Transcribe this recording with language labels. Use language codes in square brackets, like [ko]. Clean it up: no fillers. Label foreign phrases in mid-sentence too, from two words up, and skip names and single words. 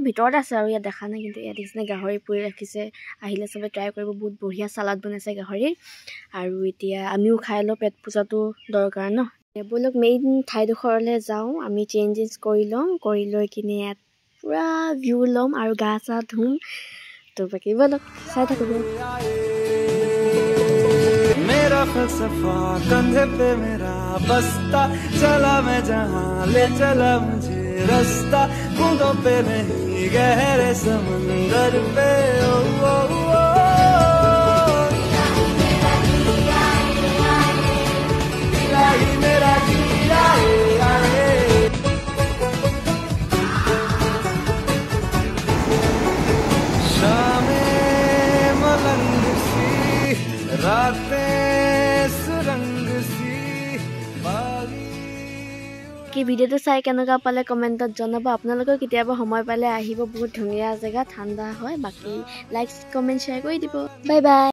[as] ভিতৰত আছে আৰু ইয়াত দেখা নাই কিন্তু ইয়াত দেখিছেনে গাহৰি পুৰি ৰাখিছে আহিলে চবে ট্ৰাই কৰিব বহুত বঢ়িয়া চালাড বনাইছে গাহৰি আৰু এতিয়া আমিও খাই লওঁ পেট পূজাটো দৰকাৰ ন বলক মেইন ঠাইডোখৰলৈ যাওঁ আমি চেঞ্জ কৰি ল'ম কৰি লৈ কিনে ইয়াত পুৰা ভিউ ল'ম আৰু গা চা ধুম তো বাকী বলক চাই থাকিব [hi] मेरा फलसफा कंधे पे मेरा बस्ता चला मैं जहाँ ले चला मुझे रास्ता बूंदों पे नहीं गहरे समंदर पे ओ ओ ओ इलाही मेरा जिया आए शामे मलंग सी रातें [as] কি ভিডিঅ'টো চাই কেনেকুৱা পালে কমেণ্টত জনাব আপোনালোকৰ কেতিয়াবা সময় পালে আহিব বহুত ধুনীয়া জেগা ঠাণ্ডা হয় বাকী [en] like comment share [as] কৰি দিব [en] bye bye